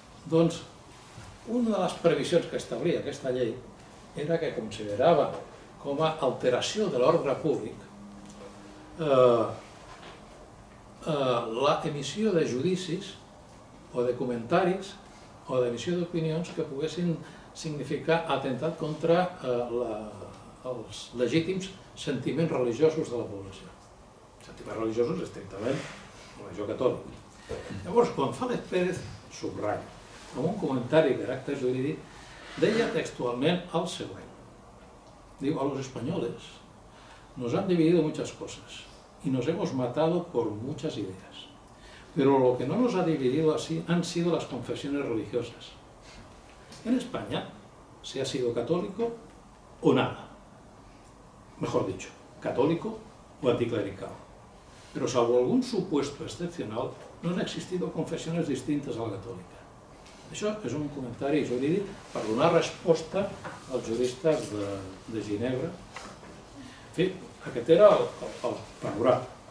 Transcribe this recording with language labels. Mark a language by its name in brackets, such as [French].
[Catalan] Doncs una de les previsions que establia aquesta llei era que considerava com a alteració de l'ordre públic l'emissió de judicis o de comentaris o d'emissió d'opinions que poguessin significar atemptat contra els legítims sentiments religiosos de la població. Sentiments religiosos estrictament religió catòlica. Llavors, González Pérez subratlla, amb un comentari de caràcter jurídic, deia textualment el següent. [Spanish] Diu, a los españoles nos han dividido muchas cosas y nos hemos matado por muchas ideas. Pero lo que no nos ha dividido así han sido las confesiones religiosas. En España se ha sido católico o nada. Mejor dicho, católico o anticlerical. Pero salvo algún supuesto excepcional, no han existido [Catalan] confessiones distintes a la catòlica. Això és un comentari jurídic per donar resposta als juristes de Ginebra. En fi, aquest era el panorama.